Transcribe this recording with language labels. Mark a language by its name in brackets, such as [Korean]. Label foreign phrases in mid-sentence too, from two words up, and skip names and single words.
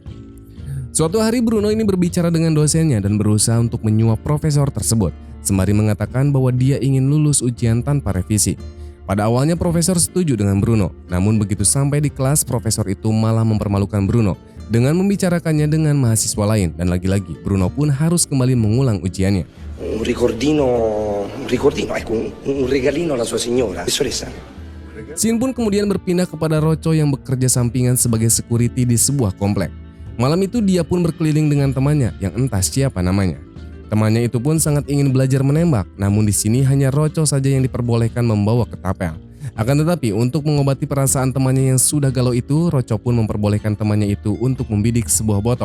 [Indonesian] Suatu hari Bruno ini berbicara dengan dosennya dan berusaha untuk menyuap profesor tersebut, sembari mengatakan bahwa dia ingin lulus ujian tanpa revisi. Pada awalnya profesor setuju dengan Bruno, namun begitu sampai di kelas profesor itu malah mempermalukan Bruno dengan membicarakannya dengan mahasiswa lain dan lagi-lagi Bruno pun harus kembali mengulang ujiannya. [Italian] Un ricordino, ecco, un regalino alla sua signora, professoressa. [Indonesian] Scene pun kemudian berpindah kepada Rocco yang bekerja sampingan sebagai security di sebuah komplek. Malam itu dia pun berkeliling dengan temannya yang entah siapa namanya. Temannya itu pun sangat ingin belajar menembak, namun di sini hanya Rocco saja yang diperbolehkan membawa ketapel. Akan tetapi untuk mengobati perasaan temannya yang sudah galau itu, Rocco pun memperbolehkan temannya itu untuk membidik sebuah botol.